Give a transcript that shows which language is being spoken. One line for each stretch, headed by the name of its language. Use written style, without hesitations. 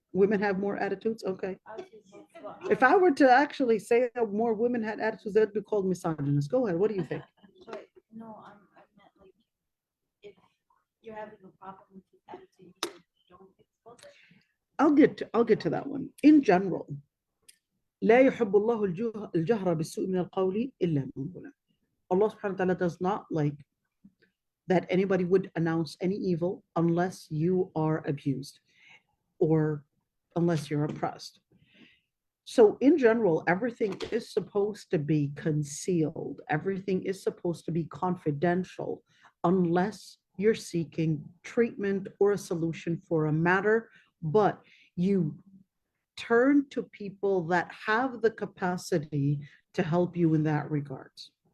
English: Women have more attitudes? Okay. I would say both, but If I were to actually say that more women had attitudes, that would be called misogynist. Go ahead. What do you think? but no, I meant like if you're having a problem with his attitude, you don't expose it. I'll get to that one.
Arabic: In general, لا يحب الله الجهر بالسوء من القول إلا من ظلم.
English: Allah subhanahu wa ta'ala does not like that anybody would announce any evil unless you are abused or unless you're oppressed. So in general, everything is supposed to be concealed. Everything is supposed to be confidential unless you're seeking treatment or a solution for a matter, but you turn to people that have the capacity to help you in that regards.